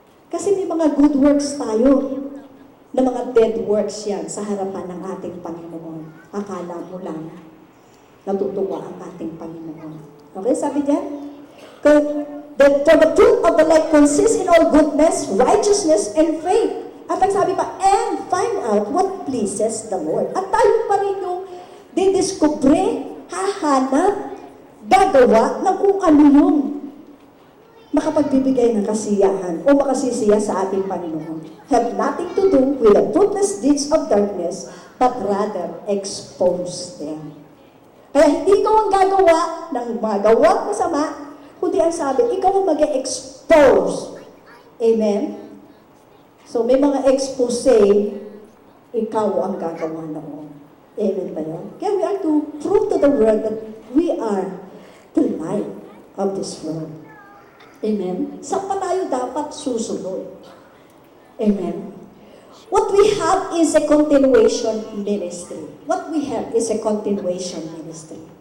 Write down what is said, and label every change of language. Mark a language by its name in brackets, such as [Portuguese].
[Filipino] Kasi may mga good works tayo na mga dead works yan sa harapan ng ating Panginoon. Akala mo lang natutuwa ang ating Panginoon. Okay, sabi diyan? [English] For the fruit of the light consists in all goodness, righteousness, and faith. [Filipino] At ang sabi pa, [English] and find out what pleases the Lord. [Filipino] At tayo pa rin yung didiskubre, hahanap, gagawa ng kung ano yung makapagbibigay ng kasiyahan o makasisiya sa ating Panginoon. [English] Have nothing to do with the fruitless deeds of darkness, but rather expose them. [Filipino] Kaya hindi ikaw ang gagawa ng mga gawang masama, kundi ang sabi, ikaw ang mag-expose. Amen? So may mga expose, ikaw ang gagawa noon. Amen ba yun? [English] Kaya we are to prove to the world that we are the light of this world. Amen? [Filipino] Saan pa tayo dapat susunod? Amen? [English] What we have is a continuation ministry. What we have is a continuation ministry.